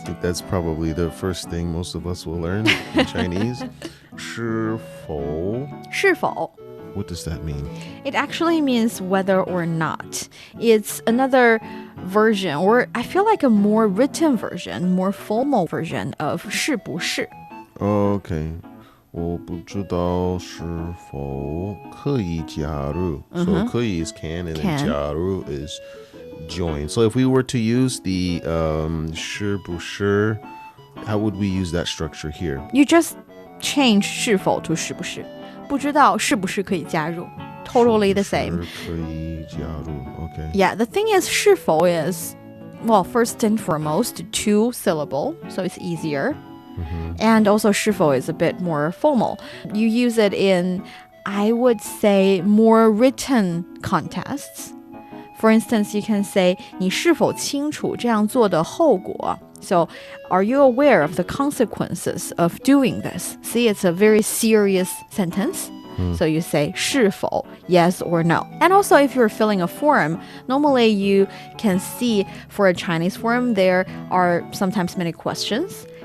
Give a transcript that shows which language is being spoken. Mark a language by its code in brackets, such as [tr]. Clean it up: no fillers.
[en] I think that's probably the first thing most of us will learn in Chinese. 是否? [zh] 是否 [en] What does that mean? It actually means whether or not. It's another version, or I feel like a more written version, more formal version of 是不是. Okay. [zh] 我不知道是否可以加入. [en] So 可以 is can, and then 加入 is join. So if we were to use the 是不是, how would we use that structure here? You just change 是否 to 是不是. [zh] 不知道是不是可以加入. [en] Totally the same. [zh] 可以加入.Okay. [en] Yeah, the thing is 是否 is, well, first and foremost, 2 syllable, so it's easier. And also 是否 is a bit more formal. You use it in, I would say, more written contests. For instance, you can say [zh] 你是否清楚这样做的后果? [en] So, are you aware of the consequences of doing this? See, it's a very serious sentence. So you say 是否, yes or no. And also, if you're filling a form, normally you can see for a Chinese form, there are sometimes many questions.